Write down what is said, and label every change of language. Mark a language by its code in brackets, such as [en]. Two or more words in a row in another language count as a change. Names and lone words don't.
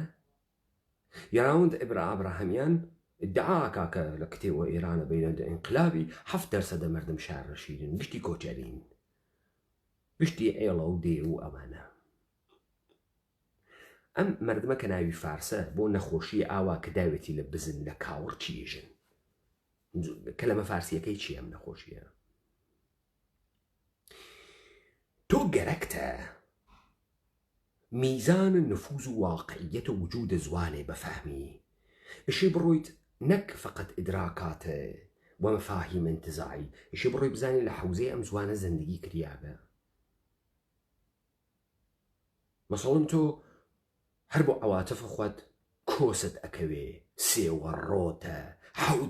[sdh] یاراوند ئیبراهیمیان ادعاکا کە لە کتێوە ئێرانە بینەدە ئینقلابی 7% مردم شارڕەشیدن، گشتی کۆچەرین، گشتی ئێڵە و دێ و ئەوانە. ئەم مردمە کە ناوی فارسە بۆ نەخۆشی ئاوا کە داوێتی لە بزن لە کاوڕ چیژن؟ کەلەمە فارسیەکەی چی ئەم نەخۆشیە؟ تۆ گەرەکتە میزان نفوذ و واقعیەت و وجود زوانێ بەفەهمی ئشی بڕۆیت نەک فقط ئیدراکاتە و مەفاهیم انتزاعی، ئشی بڕۆی بزانی لە حوزەی ئەم زوانە زندگی کریابە. مەسەڵەن تۆ هەر بۆ عەواتف خۆت کۆست ئەکەوێ سێوەڕۆتە حەوت